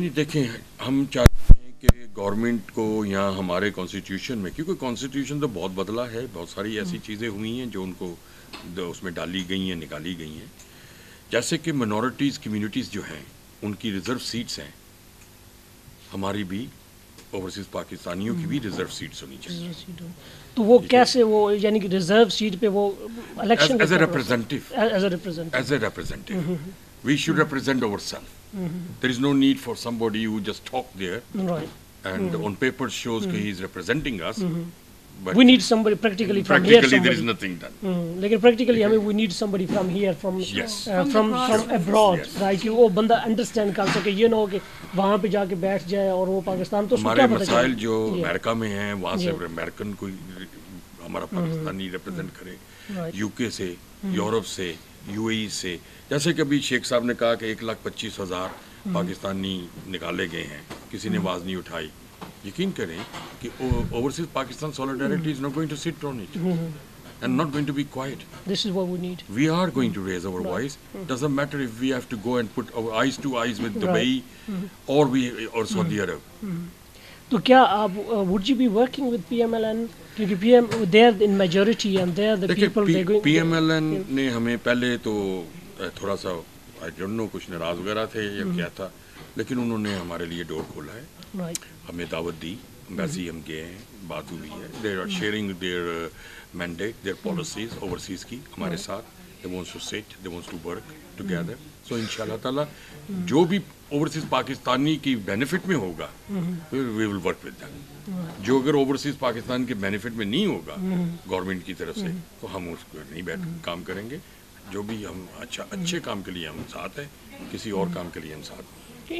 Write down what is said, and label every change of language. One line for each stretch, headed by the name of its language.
Urdu: نہیں دیکھیں ہم چاہتے ہیں کہ گورنمنٹ کو یہاں ہمارے کانسٹیٹیوشن میں، کیونکہ کانسٹیٹیوشن تو بہت بدلا ہے، بہت ساری ایسی چیزیں ہوئی ہیں جو ان کو اس میں ڈالی گئی ہیں، نکالی گئی ہیں، جیسے کہ منورٹیز کمیونٹیز جو ہیں ان کی ریزرو سیٹس ہیں، ہماری بھی اوورسیز پاکستانیوں کی بھی ریزرو سیٹس ہونی چاہیے. تو وہ کیسے وہ یعنی کہ ریزرو سیٹ پہ وہ election
English: As a representative we should represent ourselves. There is no need for somebody who just talk there and on paper shows that he is representing us. But we need somebody practically from here. Practically there is nothing done. Lekin practically I mean we need somebody from here, from from abroad, right?
Urdu: کہ وہ بندہ understand کر سکے، یہ نہ ہو کہ وہاں پہ جا کے بیٹھ جائے اور وہ پاکستان تو ہمارے مسائل جو امریکہ میں ہیں وہاں سے امریکن کوئی ہمارا پاکستانی ریپرزینٹ کرے، یو کے سے، یورپ سے، یو اے ای سے، جیسے کہ ابھی شیخ صاحب نے کہا کہ 1,25,000 پاکستانی نکالے گئے ہیں، کسی نے آواز نہیں اٹھائی. یقین کریں کہ
English: Overseas Pakistan solidarity is not going to sit on it and not going to be quiet. This is what we need. We are going to raise our voice. Doesn't matter if we have to go and put our eyes to eyes with Dubai or Saudi Arab.
Urdu: تو کیا آپ
English: would you be working with PMLN کیونکہ PM they are in majority and they are the people they going.
Urdu: PMLN نے ہمیں پہلے تو تھوڑا سا
English: I don't know
Urdu: کچھ ناراض وغیرہ تھے یا کیا تھا، لیکن انہوں نے ہمارے لیے ڈور کھولا ہے، ہمیں دعوت دی، ایمبیسی ہم گئے ہیں، بات ہوئی ہے.
English: they are sharing their mandate, their policies
Urdu: overseas کی ہمارے ساتھ.
English: They wants to sit, they wants to work together.
Urdu: سو ان شاء اللہ تعالیٰ جو بھی اوورسیز پاکستانی کی بینیفٹ میں ہوگا
English: We will work with them.
Urdu: جو اگر اوورسیز پاکستان کے بینیفٹ میں نہیں ہوگا گورنمنٹ کی طرف سے تو ہم اس کو نہیں بیٹھ کام کریں گے. جو بھی ہم اچھے کام کے لیے ہم ساتھ ہیں، کسی اور کام کے لیے ہم ساتھ ہیں.